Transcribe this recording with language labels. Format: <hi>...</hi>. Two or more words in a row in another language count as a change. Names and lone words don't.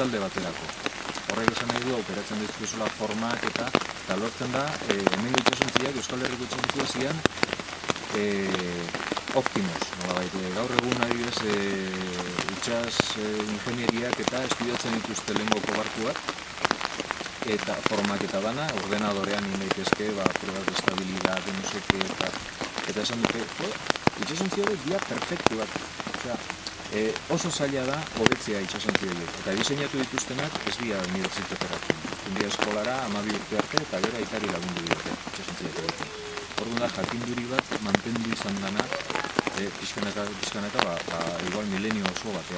<eu>Horrek esan nahi du operatzen dizkizula formak eta lortzen da, hemen itxasontziak, Euskal Herriko itxasontziak zian, Optimus, nolabait. Gaur egun adibidez itsas ingenieriak eta estudiatzen dituzte lehengoko barkuak eta formak eta dana, ordenadorean egin daitezke,</eu> <es>pruebas de estabilidad, no sé qué,</es> <eu>eta esan dute, itxasontzia horiek dia perfektuak. Oso zaila da hobetzea itxasontzia horiek. Eta diseinatu dituztenak ez dira unibertsitateratzen. Dira eskolara 12 urte arte eta gero aitari lagundu diote itxasontzia horiek. Orduan da, jakinduri bat mantendu izan dana, pixkanaka, igual milenio oso batean.</eu>